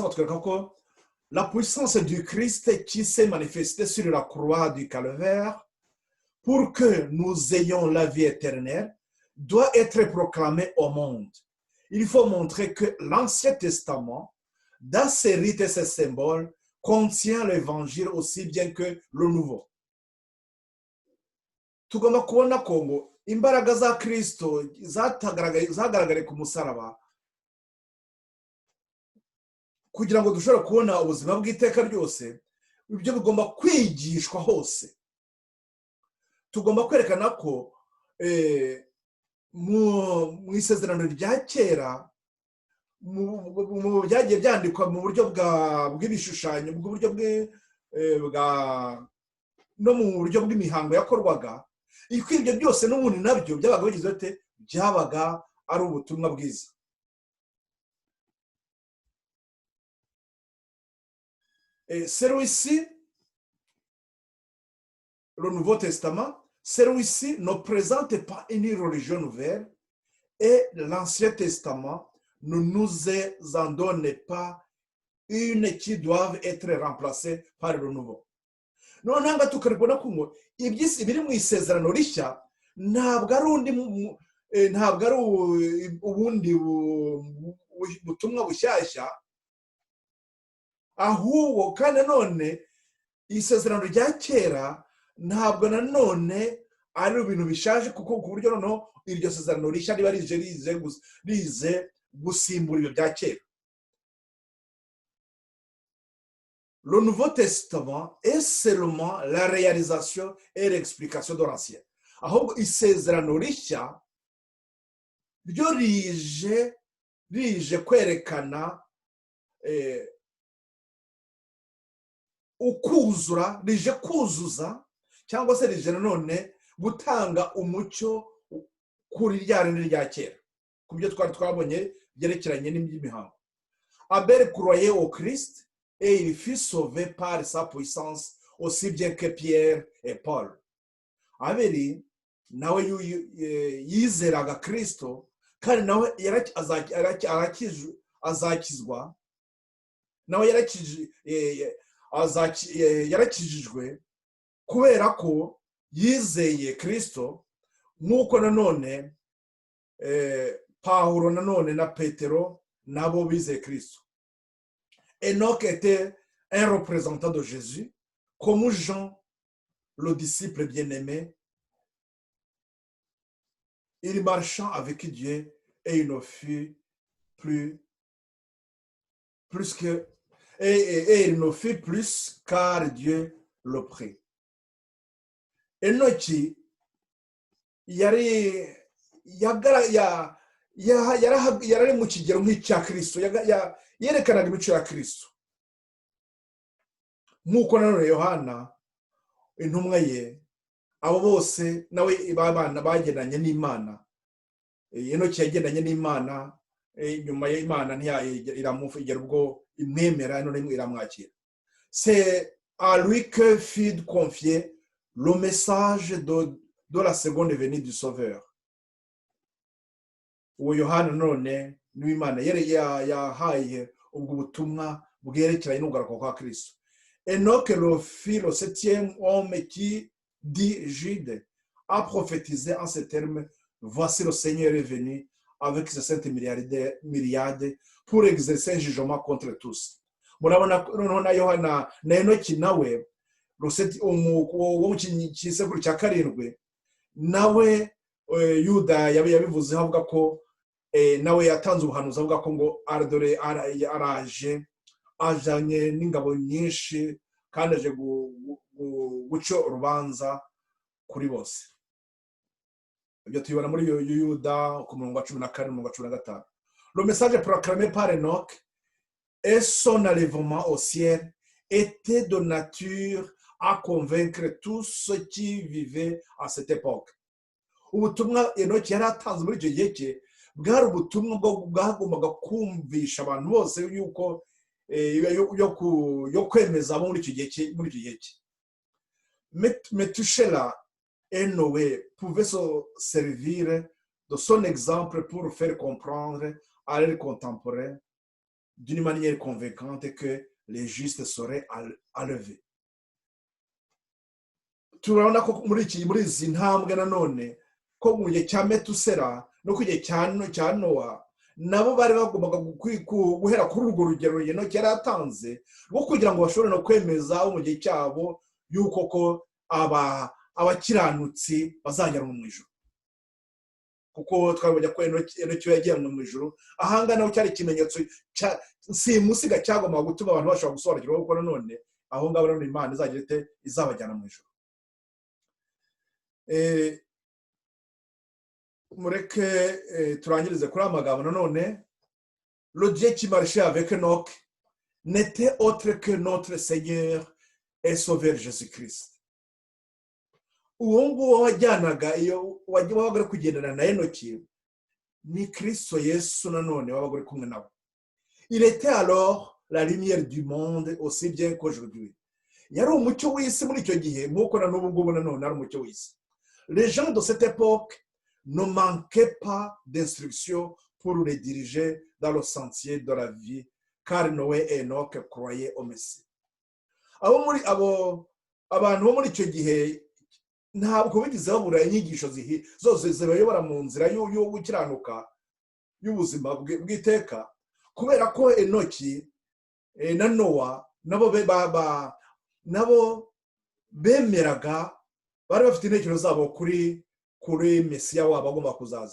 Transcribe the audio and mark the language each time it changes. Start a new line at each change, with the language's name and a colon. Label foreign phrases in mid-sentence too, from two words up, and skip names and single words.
Kinyarwanda: batwereka ko
French: la puissance du Christ qui s'est manifestée sur la croix du Calvaire pour que nous ayons la vie éternelle doit être proclamée au monde. Il faut montrer que l'Ancien Testament, dans ses rites et ses symboles, contient l'évangile aussi bien que le Nouveau.
Kinyarwanda: Tugomba kubona ko ngo imbaraga za Kristo zagaragaye ku musaraba kugira ngo dushobore kubona ubuzima bw'iteka ryose, ibyo bigomba kwigishwa hose. Tugomba kwerekana ko mu isezerano rya kera mu byagiye byandikwa mu buryo bw'ibishushanyo, mu buryo no mu buryo bw'imihango yakorwaga, iko ibyo byose n'ubundi nabyo byabaga bigize ate, byabaga ari ubutumwa bwiza.
French: Celui-ci, le Nouveau Testament, celui-ci ne présente pas une religion nouvelle et l'Ancien Testament ne nous en donne pas une qui doivent être remplacée par le Nouveau.
Kinyarwanda: None hanga tukaribona ko ngo ibyisi biri mu isezerano rishya ntabwo ari ubundi butumwa bushyashya, ahubwo kandi none isezerano rya kera ntabwo nanone ari ibintu bishaje, kuko ku buryo noneho iryo sezerano rishya riba rize gusimbura ibyo bya kera.
French: Le Nouveau Testament est seulement la réalisation et l'explication de l'Ancien.
Kinyarwanda: Ahubwo isezerano rishya ryo rije kwerekana ukuzura, rije kuzuza cyangwa se rije nanone gutanga umucyo kuri rya rindi rya kera, ku byo twabonye byerekeranye n'imihango.
French: Abel croyait au Christ et il fut sauvé par sa puissance aussi bien que Pierre et Paul.
Kinyarwanda: Abeli nawe yizeraga Kristo kandi nawe azakizwa, nawe yarakijijwe kubera ko yizeye Kristo, nk'uko nanone Pawulo nanone na Petero nabo bizeye Kristo.
French: Enoch était un représentant de Jésus, comme Jean, le disciple bien-aimé. Il marchant avec Dieu et il ne fut plus que et il ne fit plus car Dieu le prit.
Kinyarwanda: Enoki yari mu kigero nk'icya Kristo, yerekanaga imico ya Kristo, nk'uko nanone Yohana intumwa ye, abo bose nawe babana bagendanye n'Imana. Enoki yagendanye n'Imana, nyuma y'Imana iramufigera ubwo imwemera none iramwakira.
French: C'est à lui que fut confié le message de la seconde venue du Sauveur.
Kinyarwanda: Uwo Yohana none n'Imana yahaye ubwo butumwa bwerekeranye n'ugaruka kwa Kristo.
French: Enoch le fut le 7e homme qui, dit Jude, a prophétisé en ces termes: voici le Seigneur est venu avec ses saintes myriades pour exercer un jugement contre tous.
Kinyarwanda: Murabona noneho na Yohana na Enoki nawe wo mu kisekuru cya karindwi nawe yuda yabivuzeho avuga ko nawe yatanze ubuhanuzi avuga ko ngo dore araje ajanye n'ingabo nyinshi kandi aje guca urubanza kuri bose. Ibyo tubibona muri yuda ku murongo wa 14 n'umurongo wa 15.
French: Le message proclamé par Enoch et son enlèvement au ciel était de nature à convaincre tous ceux qui vivaient à cette époque.
Kinyarwanda: Ubutumwa Enoch yari atanze muri icyo gihe cye bwari ubutumwa bwagombaga kumvisha abantu bose yuko yo kwemeza abo muri icyo gihe cye.
French: Metusela et Noé pouvaient se servir de son exemple pour faire comprendre à leurs contemporains d'une manière convaincante que les justes seraient enlevés.
Kinyarwanda: Turabona ko muri izi ntambwe nanone ko mu gihe cya Metusela no ku gihe cya Nowa nabo bari bagombaga guhera kuri urwo rugero Enoch yari atanze rwo kugira ngo bashobore no kwemeza mu gihe cyabo yuko ko abakiranutsi bazajyanwa mu ijuru. Kuko twabonye ko Enoch yajyanwe mu ijuru, ahangana naho cyari ikimenyetso simusiga cyagomba gutuma abantu bashobora gusobanukirwa ko none aho ngabo none Imana izagira ite izabajyana mu ijuru. Mureke turangirize kuri amagambo nanone.
French: Le Dieu qui marchait avec Enoch n'était autre que notre Seigneur et Sauveur Jésus-Christ.
Kinyarwanda: Uwo nguwo wajyanaga iyo wabaga kugendana na Enoki ni Kristo Yesu nanone wabaga uri kumwe nawe.
French: Il était alors la lumière du monde aussi bien qu'aujourd'hui.
Kinyarwanda: Yari umucyo w'isi muri icyo gihe nk'uko na n'ubu ngubu nanone ari umucyo w'isi.
French: Les gens de cette époque ne manquaient pas d'instructions pour les diriger dans le sentier de la vie, car Noé et Enoch croyaient au Messie.
Kinyarwanda: Abantu bo muri icyo gihe ntabwo bigize babura inyigisho zose zibayobora mu nzira yo gukiranuka y'ubuzima bw'iteka, kubera ko Enoki na Nowa nabo bemeraga, bari bafite intekerezo zabo kuri Mesiya wabo agomba kuzaza.